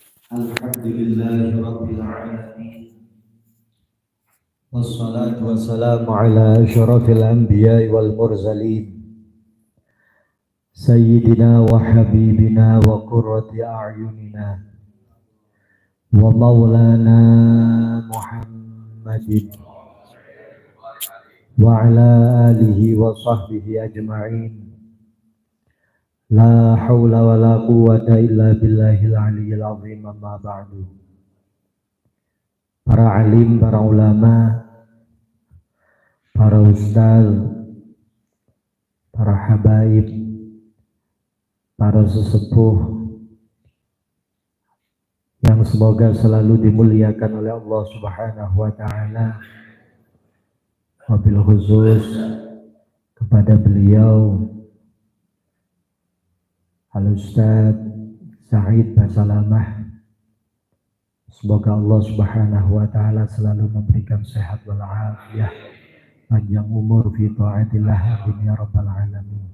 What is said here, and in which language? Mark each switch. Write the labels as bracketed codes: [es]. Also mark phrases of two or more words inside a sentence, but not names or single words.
[ar] الحمد لله رب العالمين. والصلاة والسلام على أشرف الأنبياء والمرسلين سيدنا وحبيبنا وقرة أعيننا ومولانا محمد وعلى آله وصحبه أجمعين. لا حول ولا قوة إلا بالله العلي العظيم، أما بعد. [id] Para alim, para ulama, para ustaz, para habaib, para sesepuh yang semoga selalu dimuliakan oleh Allah [ar] سبحانه وتعالى. وبالخصوص [id] kepada beliau Al-Ustaz Said Basalamah, semoga Allah [ar] سبحانه وتعالى [id] selalu memberikan sehat [ar] والعافية, [id] panjang umur [ar] في طاعة الله, آمين يا رب العالمين.